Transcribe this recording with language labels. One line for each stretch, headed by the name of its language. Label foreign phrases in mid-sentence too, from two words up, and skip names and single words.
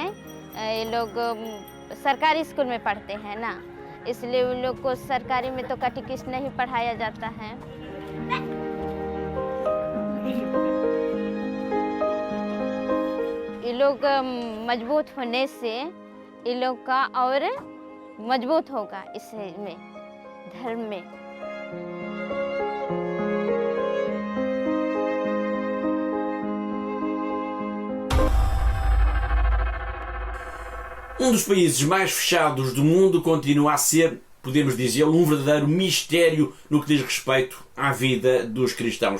Hindi: ये लोग सरकारी स्कूल में पढ़ते हैं ना, इसलिए उन लोग को सरकारी में तो कैटेकिस्ट नहीं पढ़ाया जाता है। ये लोग मजबूत होने से ये लोग का और मजबूत होगा इसमें, धर्म में।
Portuguese: Dos países mais fechados do mundo continua a ser, podemos dizê-lo, um verdadeiro mistério no que diz respeito à vida dos cristãos.